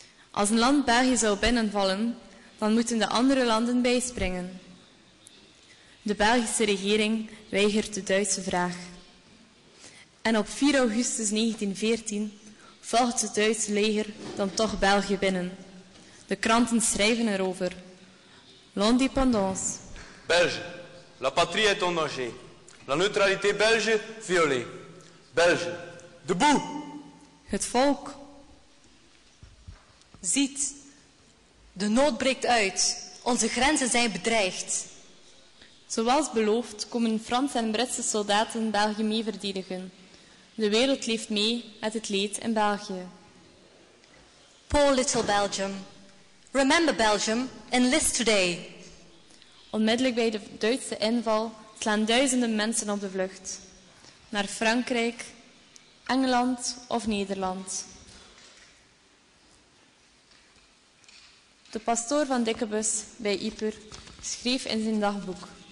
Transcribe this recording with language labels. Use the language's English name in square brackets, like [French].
[Dutch] Als een land België zou binnenvallen, dan moeten de andere landen bijspringen. De Belgische regering weigert de Duitse vraag. En op 4 augustus 1914 valt het Duitse leger dan toch België binnen. De kranten schrijven erover. [French] L'indépendance. Belge, la patrie est en danger. La neutralité belge violée. Belge, debout! [Dutch] Het volk. Ziet, de nood breekt uit. Onze grenzen zijn bedreigd. Zoals beloofd komen Franse en Britse soldaten België mee verdedigen. De wereld leeft mee met het leed in België. [English] Poor little Belgium. Remember Belgium, enlist today. [Dutch] Onmiddellijk bij de Duitse inval slaan duizenden mensen op de vlucht. Naar Frankrijk, Engeland of Nederland. De pastoor van Dikkebus bij Yper schreef in zijn dagboek.